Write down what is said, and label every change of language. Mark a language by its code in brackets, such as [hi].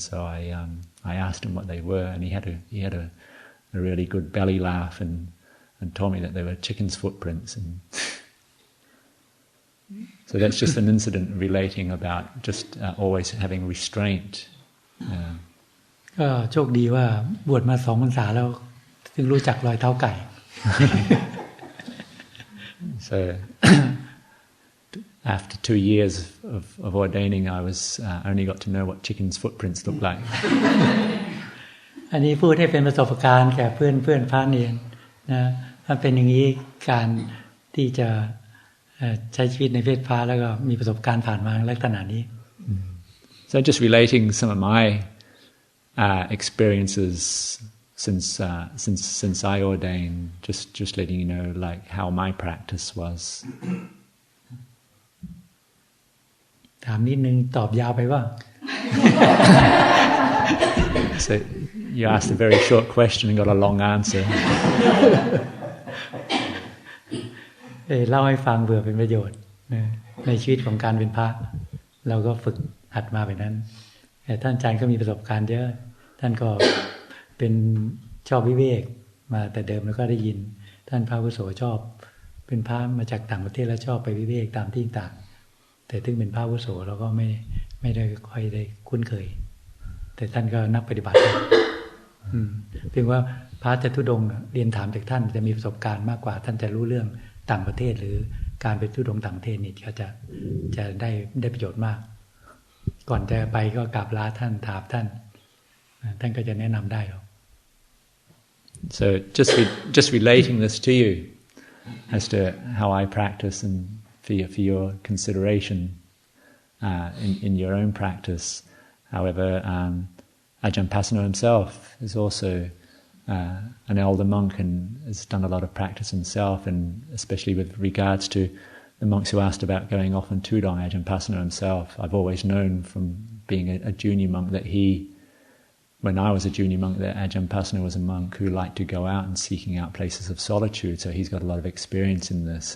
[en] And so I asked him what they were, and he had a really good belly laugh and told me that they were chickens' footprints. And so that's just an incident relating about just always having restraint. [th] ก็โชคดีว่าบวชมา2 พรรษาแล้วถึงรู้จักรอยเท้าไก่ [en] So after 2 years of ordaining, I only got to know what chickens' footprints look like. [th] อันนี้พูดให้เป็นประสบการณ์แก่เพื่อนพระเนรนะถ้าเป็นอย่างนี้การที่จะใช้ชีวิตในเพศพระแล้วก็มีประสบการณ์ผ่านมาลักษณะนี้ [en] So just relating some of my experiences since I ordained, just letting you know like how my practice was. [th] ถามนิดนึงตอบยาวไปว่า [en] So you asked a very short question and got a long answer. [th] เล่าให้ฟังเผื่อเป็นประโยชน์ในชีวิตของการเป็นพระเราก็ฝึกหัดมาแบบนั้นแต่ท่านอาจารย์ก็มีประสบการณ์เยอะท่านก็เป็นชอบวิเวกมาแต่เดิมแล้วก็ได้ยินท่านพระอาวุโสชอบเป็นพระมาจากต่างประเทศแล้วชอบไปวิเวกตามที่ต่างแต่ถึงเป็นพระอาวุโสเราก็ไม่ได้ค่อยได้คุ้นเคยแต่ท่านก็นักปฏิบัติ เพียงว่าพระจะทุดงค์เรียนถามจากท่านจะมีประสบการณ์มากกว่าท่านจะรู้เรื่องต่างประเทศหรือการไปทุดงค์ต่างประเทศนี่ก็จะได้ประโยชน์มากก่อนจะไปก็กราบลาท่านถามท่านก็จะแนะนำได้หรอก [en] So just relating this to you as to how I practice and for your consideration. in your own practice. However, Ajahn Pasano himself is also an elder monk and has done a lot of practice himself, and especially with regards to the monks who asked about going off on Tudong, Ajahn Pasano himself, I've always known from being a junior monk that when I was a junior monk, that Ajahn Pasano was a monk who liked to go out and seeking out places of solitude, so he's got a lot of experience in this.